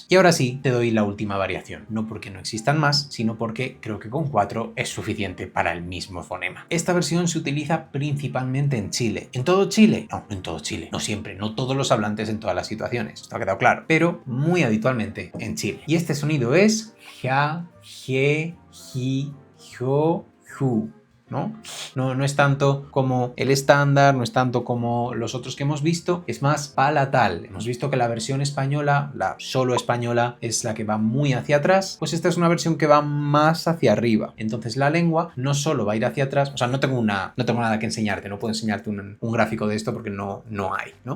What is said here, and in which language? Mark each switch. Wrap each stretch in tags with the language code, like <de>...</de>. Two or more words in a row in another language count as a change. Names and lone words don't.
<es>Y ahora sí, te doy la última variación. No porque no existan más, sino porque creo que con 4 es suficiente para el mismo fonema. Esta versión se utiliza principalmente en Chile. ¿En todo Chile? No, en todo Chile. No siempre, no todos los hablantes en todas las situaciones. Esto ha quedado claro. Pero muy habitualmente en Chile. Y este sonido es ja, je, ji, jo, ju. No es tanto como el estándar, no es tanto como los otros que hemos visto, es más palatal. Hemos visto que la versión española, la solo española, es la que va muy hacia atrás, pues esta es una versión que va más hacia arriba. Entonces la lengua no solo va a ir hacia atrás, o sea, no tengo nada que enseñarte, no puedo enseñarte un gráfico de esto porque no hay, ¿no?</es>